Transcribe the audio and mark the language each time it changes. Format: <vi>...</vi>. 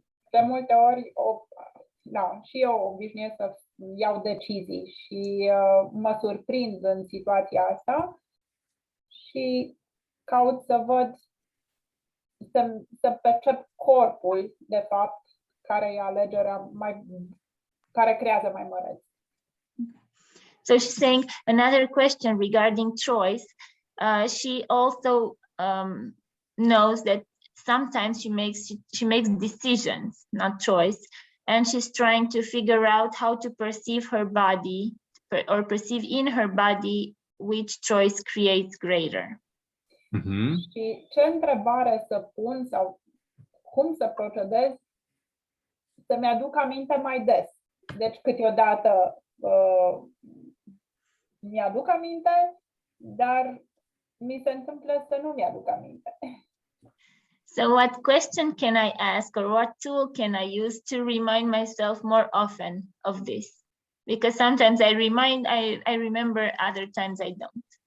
<ro>De multe ori, și eu obișnuiesc să iau decizii și mă surprind în situația asta și caut să văd, să percep corpul, de fapt, care e alegerea care creează mai măreț.</ro> <en>So she's saying another question regarding choice. She also knows that sometimes she makes decisions, not choice, and she's trying to figure out how to perceive her body or perceive in her body which choice creates greater. Mm-hmm.</en> <ro>Și ce întrebare să pun sau cum să procedez să-mi aduc aminte mai des. Deci câteodată mi-aduc aminte, dar mi se întâmplă să nu mi-aduc aminte.</ro> <en>So what question can I ask, or what tool can I use to remind myself more often of this? Because sometimes I remember, other times I don't.</en>